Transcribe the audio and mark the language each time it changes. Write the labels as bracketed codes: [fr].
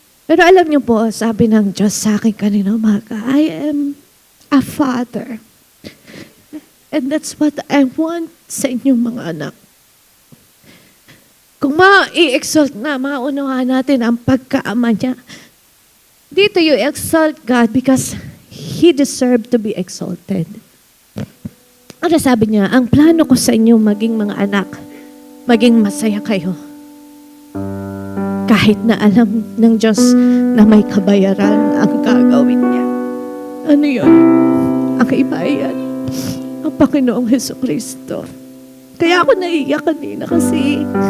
[tl] Pero alam niyo po, sabi ng Diyos sa akin kanina umaga, [en] I am a father. And that's what I want [tl] sa inyong mga anak. Kung ma-i-exalt na, maunawa natin ang pagkaama niya. [en] Dito you exalt God because He deserved to be exalted. [tl] Ano sabi niya? Ang plano ko sa inyo maging mga anak, maging masaya kayo. Kahit na alam ng Diyos na may kabayaran ang gagawin niya. Ano yun? Ang kaibayan. Ang Panginoong Hesukristo. Kaya ako naiiyak kanina kasi